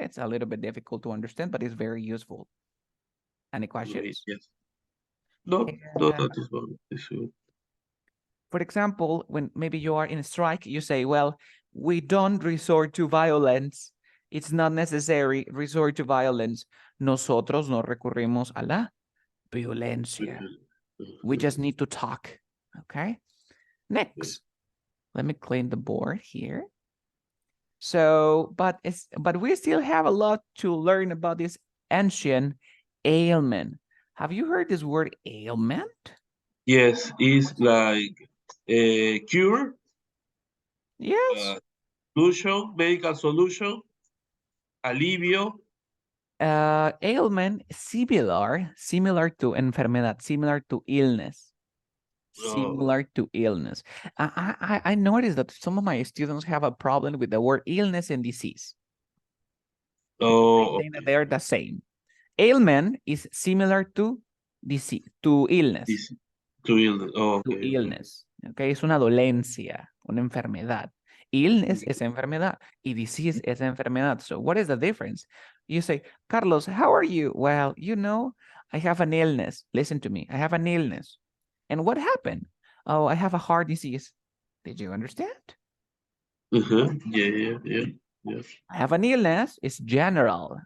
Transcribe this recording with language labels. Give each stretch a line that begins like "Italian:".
English: It's a little bit difficult to understand, but it's very useful. Any questions? Yes. No, that is one. For example, when maybe you are in a strike, you say, well, we don't resort to violence. It's not necessary resort to violence.
Spanish: Nosotros no recurrimos a la violencia.
English: We just need to talk. Okay. Next, let me clean the board here. So, but we still have a lot to learn about this ancient ailment. Have you heard this word ailment? Yes, it's like a cure. Yes. Solution, medical solution, alivio. Ailment, similar to enfermedad, similar to illness. Similar to illness. I noticed that some of my students have a problem with the word illness and disease. Oh, They think that they are the same. Ailment is similar to disease, to illness. To illness. Oh, okay. To illness.
Spanish: Okay, es una dolencia, una enfermedad. Illness es enfermedad y disease es enfermedad.
English: So what is the difference? You say, Carlos, how are you? Well, you know, I have an illness. Listen to me. I have an illness. And what happened? Oh, I have a heart disease. Did you understand? Yeah. I have an illness. It's general.